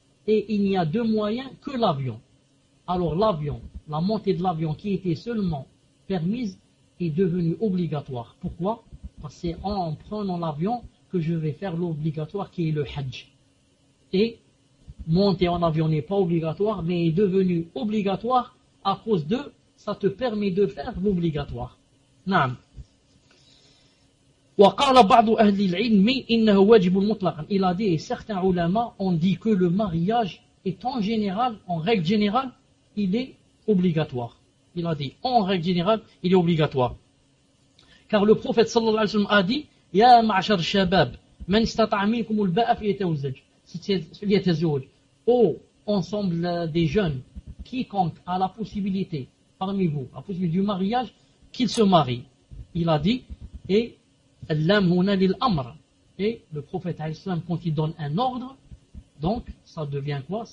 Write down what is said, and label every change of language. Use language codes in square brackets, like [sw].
[fr] Et il n'y a de moyens que l'avion. Alors l'avion, la montée de l'avion qui était seulement permise est devenue obligatoire. Pourquoi? Parce que c'est en prenant l'avion que je vais faire l'obligatoire qui est le Hajj. Et monter en avion n'est pas obligatoire, mais est devenu obligatoire à cause de, ça te permet de faire l'obligatoire. Naam. [ar] وقال بعض أهل العلم إنه واجب مطلقا. [fr] Il a dit, et certains ulama ont dit que le mariage est en général, en règle générale, il est obligatoire. Il a dit, en règle générale, il est obligatoire. Car le prophète صلى الله عليه وسلم a dit, [ar] يا معشر الشباب من استطاع منكم الباءة فليتزوج. [fr] Ensemble des jeunes, quiconque a la possibilité parmi vous, la possibilité du mariage, qu'il se marie. Il a dit, et le prophète Al-Islam, quand il donne un ordre, donc ça devient quoi?